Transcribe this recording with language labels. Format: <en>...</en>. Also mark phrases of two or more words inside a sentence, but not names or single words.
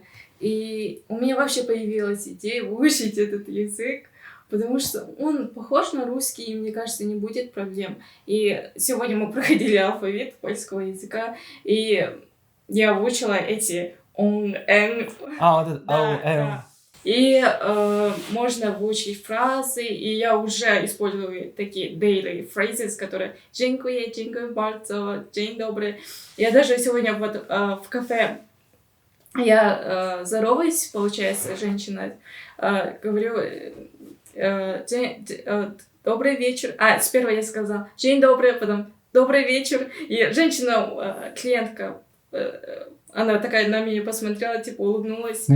<ru>И у меня вообще появилась идея выучить этот язык, потому что он похож на русский, и, мне кажется, не будет проблем. И сегодня мы проходили алфавит польского языка, и я выучила эти он, эн. Вот это Да. И можно выучить фразы, и я уже использую такие</ru> <en>daily phrases,</en> <pl>которые «Dziękuję, dziękuję bardzo», «Dzień dobry».</pl> <ru>Я даже сегодня вот в кафе я здороваюсь, получается, женщина, говорю «Добрый вечер». Сперва я сказала</ru> <pl>«Dzień dobry»,</pl> <ru>потом добрый вечер. И женщина, клиентка, она такая на меня посмотрела, типа улыбнулась.</ru>